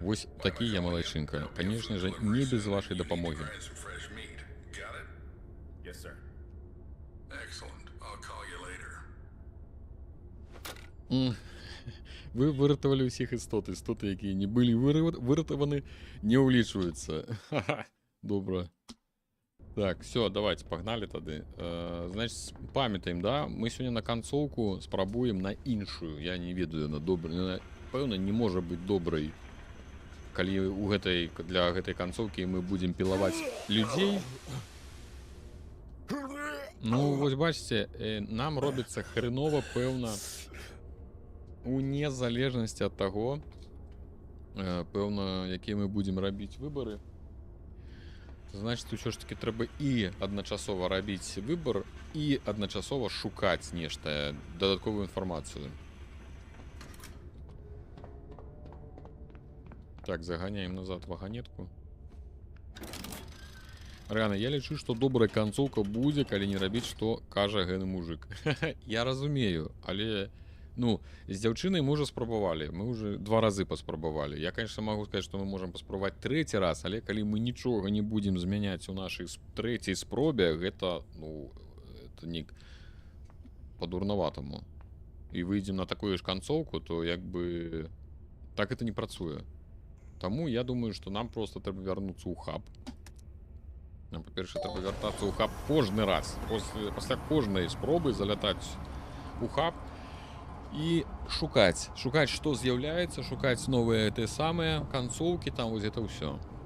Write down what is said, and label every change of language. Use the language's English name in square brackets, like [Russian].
[Belarusian] Вось такі я малайчынка. Канешне же, не без вашай дапамогі. [English] Try some fresh meat. Got it? Yes, sir. Excellent. I'll call you later. [Belarusian] Вы выратавалі ўсіх істот. Істоты, якія не былі выратаваны, не ўлічваюцца. Ха-ха. Добра. [Russian] Так, все, давайте, погнали тады. Значит, памятаем, да? Мы сегодня на концовку [Belarusian] спрабуем на іншую. Я не ведаю, на добрую. Пэўна, не можа быць добрай, калі для гэтай концовки мы будем пілаваць людзей. Ну, вось бачите, нам робіцца хренова, пэўна, у незалежнасці ад таго, пэўна, якія мы будем рабіць выборы. Значит, ўсё ж таки трэба і адначасова рабіць выбор, і адначасова шукаць нешта, дадатковую інфармацыю. Так, заганяем назад ваганетку. Рэальна, я лічу, што добрая канцоўка будзе, калі не рабіць, што кажа гэны мужик. Я разумею, але... Ну, з дзяўчынай мы уже спрабавалі. Мы уже 2 разы паспрабавалі. [Russian] Я, конечно, могу сказать, что мы можем [Belarusian] паспрабаваць 3-й раз, але калі мы нічога не будем змяняць у нашай 3-й спробе, гэта, ну, это не по-дурнаватаму. І выйдзем на такую ж канцоўку, то як бы так это не працуе. Таму я думаю, што нам просто трэба вярнуцца ў хаб. Нам, па-першае, трэба вяртацца ў хаб кожны раз. Пасля кожнай спробы залятаць у хаб і шукаць, што з'яўляецца, шукаць новыя те самыя канцоўкі, там вось это ўсё.